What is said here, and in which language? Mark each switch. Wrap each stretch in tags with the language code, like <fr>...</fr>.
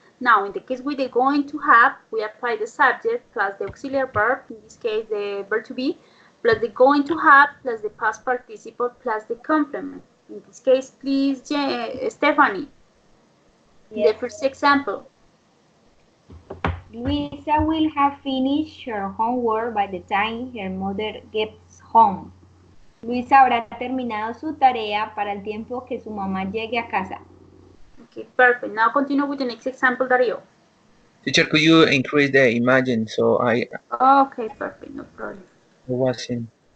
<en>Now, in the case with the going to have, we apply the subject plus the auxiliary verb, in this case the verb to be, plus the going to have plus the past participle plus the complement. In this case, please, Stephanie, yes. The first example. Luisa will have finished her homework by the time her mother gets home.</en> <es>Luisa habrá terminado su tarea para el tiempo que su mamá llegue a casa.</es> <en>Okay, perfect. Now continue with the next example, Dario. Teacher, could you increase the imagine so I... Okay, perfect, no problem. I wasn't...</en>